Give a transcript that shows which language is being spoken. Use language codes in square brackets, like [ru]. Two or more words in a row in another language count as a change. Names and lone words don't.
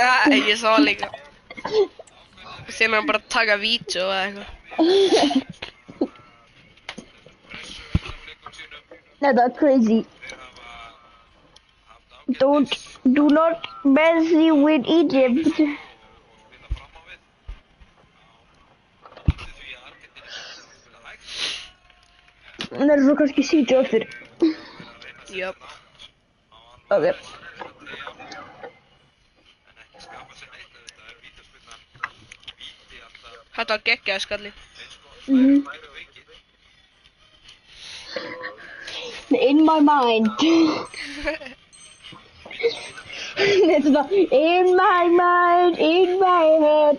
[is] Ég sá það líka. Þegar hann bara taka vídeo eða eitthvað. Þetta er crazy. [en] Do not mess with Egypt. [is] Það er svo kannski sítið aftur. Jöp. Ok. Þetta var geggjaði skalli. [en] In my mind. [is] Þetta er [en] in my mind, in my head.